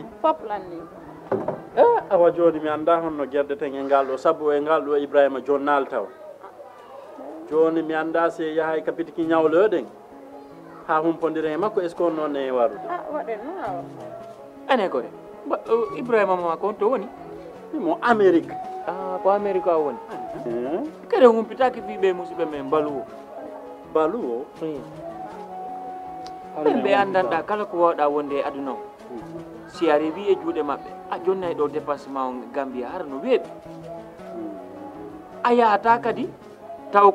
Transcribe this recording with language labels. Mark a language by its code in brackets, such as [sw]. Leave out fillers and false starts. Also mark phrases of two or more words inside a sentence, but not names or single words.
[ff] fop lanni awa joni mi anda honno guerdeten e ngal ɗo sabu e ngal ɗo Ibrahima jonnal taw joni mi anda se yahay kapitiki ñawloɗen ha humpodire e makko [fr] est ce que on [ff] noon e warude waɗen noon awa ane koye Ibrahima ma ko to woni mo Amérique ko Amérique a woni kadi humpitaki fiɓe musidɓe men baluwo baluwo ɓe andanɗa kala ko wawɗa wonde e aduna o si a rewi e juuɗe maɓɓe a jonnay ɗo dépassement o Gambia hara no weeɓi a yahata kadi taw